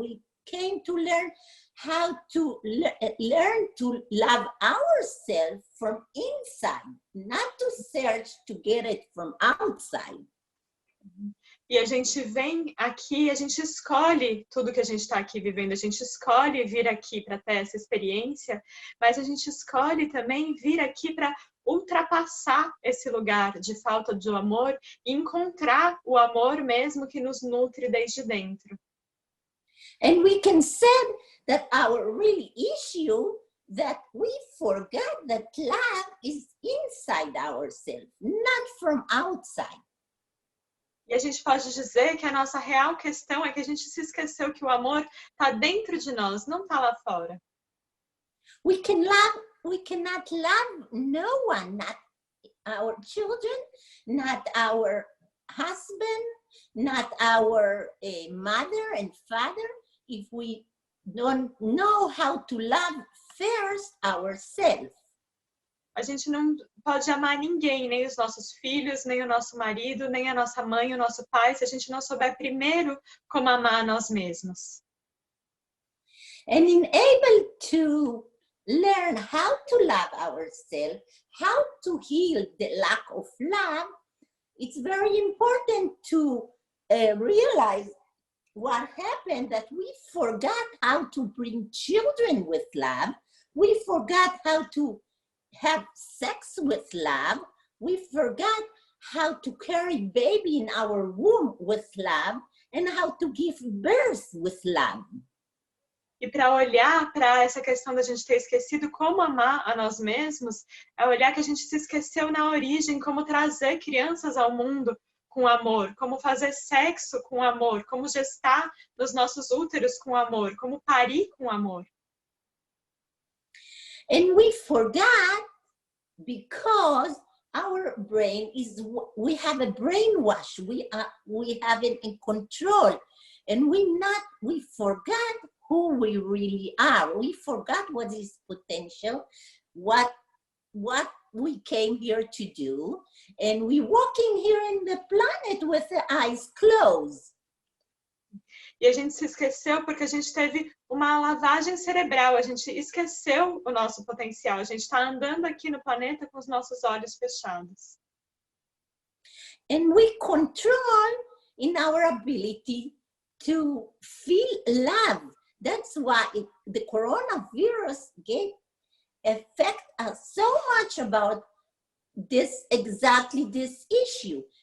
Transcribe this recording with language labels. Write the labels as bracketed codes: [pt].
[en] We came to learn how to learn to love ourselves from inside, not to search to get it from outside. [pt] E a gente vem aqui, a gente escolhe tudo que a gente está aqui vivendo, a gente escolhe vir aqui para ter essa experiência, mas a gente escolhe também vir aqui para ultrapassar esse lugar de falta de amor e encontrar o amor mesmo que nos nutre desde dentro. [en] And we can say that our real issue that we forgot that love is inside ourselves, not from outside. [pt] E a gente pode dizer que a nossa real questão é que a gente se esqueceu que o amor está dentro de nós, não está lá fora. [en] We cannot love no one, not our children, not our husband, not our mother and father, if we don't know how to love first ourselves. [pt] A gente não pode amar ninguém, nem os nossos filhos, nem o nosso marido, nem a nossa mãe, o nosso pai, se a gente não souber primeiro como amar nós mesmos. [en] And in able to learn how to love ourselves, how to heal the lack of love, it's very important to realize what happened, that we forgot how to bring children with love. We forgot how to have sex with love. We forgot how to carry baby in our womb with love, and how to give birth with love. [pt] E para olhar para essa questão da gente ter esquecido como amar a nós mesmos, é olhar que a gente se esqueceu na origem, como trazer crianças ao mundo com amor, como fazer sexo com amor, como gestar nos nossos úteros com amor, como parir com amor. [en] And we forgot because our brain is, we have a brainwash, we have it in control, and we forgot who we really are. We forgot what is potential, what we came here to do, and we walking here in the planet with the eyes closed. [pt] E a gente se esqueceu porque a gente teve uma lavagem cerebral, a gente esqueceu o nosso potencial, a gente está andando aqui no planeta com os nossos olhos fechados. [en] And we control in our ability to feel love. That's why the coronavirus affect us so much about exactly this issue.